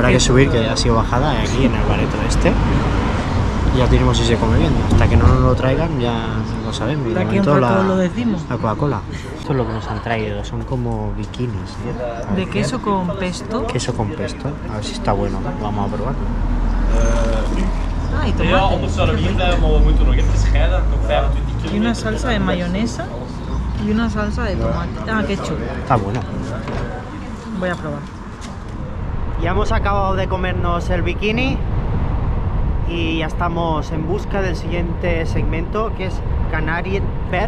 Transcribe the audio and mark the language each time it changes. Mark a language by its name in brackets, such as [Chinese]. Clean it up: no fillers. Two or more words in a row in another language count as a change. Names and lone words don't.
[Spanish] Habrá que subir, que ha sido bajada aquí en el bareto este. Ya tenemos si se come bien. Hasta que no nos lo traigan ya no lo sabemos. De aquí a un rato lo decimos. La Coca-Cola. Esto es lo que nos han traído, son como bikinis, ¿no? De queso con pesto. Queso con pesto, a ver si está bueno, ¿no? Vamos a probar. Ah, y [Dutch] Ja, [Spanish] tomate. [Dutch] anders zouden we hier blijven, maar we moeten nog even scheiden. Nog 25 [Spanish] Y una [Dutch] kilometer. [Spanish] salsa de mayonesa y una salsa de tomate. Ah, ketchup. Está bueno. Voy a probar. Ya hemos acabado de comernos el bikini y ya estamos en busca del siguiente segmento, que es Canarienberg.